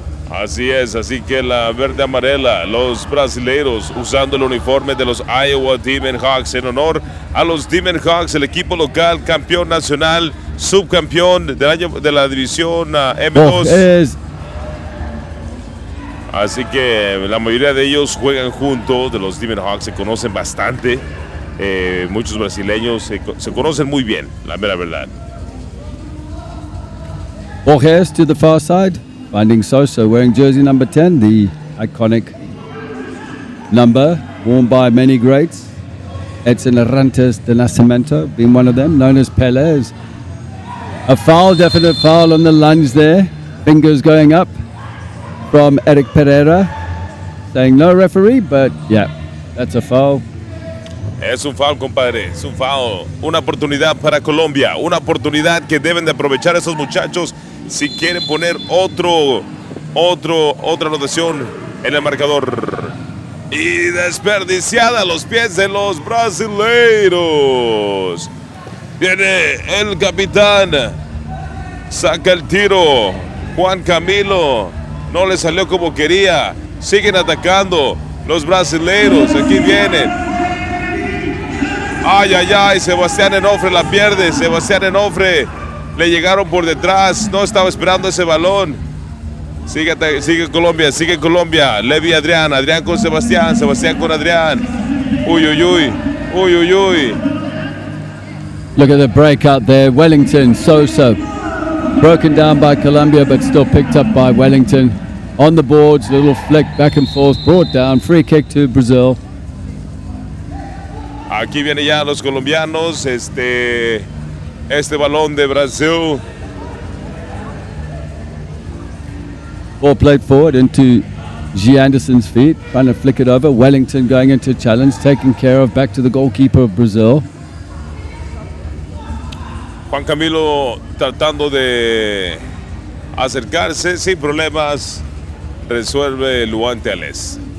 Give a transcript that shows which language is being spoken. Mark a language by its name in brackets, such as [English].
[Spanish] Así es, así que la verde amarela, los brasileiros usando el uniforme de los Iowa Demon Hawks en honor a los Demon Hawks, el equipo local, campeón nacional, subcampeón del año de la división M2. Así que la mayoría de ellos juegan juntos, de los Demon Hawks, se conocen bastante. Muchos brasileños se conocen muy bien, la mera verdad. [English] Borges to the far side, finding Sosa wearing jersey number 10, the iconic number worn by many greats. Edson Arantes de Nascimento being one of them, known as Pelé. A foul, definite foul on the lunge there. Fingers going up from Eric Pereira, saying no referee, but yeah, that's a foul. [Spanish] Es un foul, compadre, es un foul. Una oportunidad para Colombia, una oportunidad que deben de aprovechar esos muchachos si quieren poner otra anotación en el marcador. Y desperdiciada a los pies de los brasileiros. Viene el capitán, saca el tiro. Juan Camilo no le salió como quería. Siguen atacando los brasileiros. Aquí vienen. Ay, ay, ay, Sebastián Enofre la pierde. Sebastián Enofre le llegaron por detrás. No estaba esperando ese balón. Sigue Colombia. Levi Adrián. Adrián con Sebastián. Sebastián con Adrián. Uy, uy, uy. Uy, uy, uy. [English] Look at the breakout there. Wellington, Sosa. Broken down by Colombia, but still picked up by Wellington. On the boards, little flick back and forth. Brought down. Free kick to Brazil. [Spanish] Aquí vienen ya los colombianos, este balón de Brasil. [English] Ball played forward into G. Anderson's feet, trying to flick it over. Wellington going into challenge, taken care of, back to the goalkeeper of Brazil. [Spanish] Juan Camilo tratando de acercarse sin problemas, resuelve Luan Teles.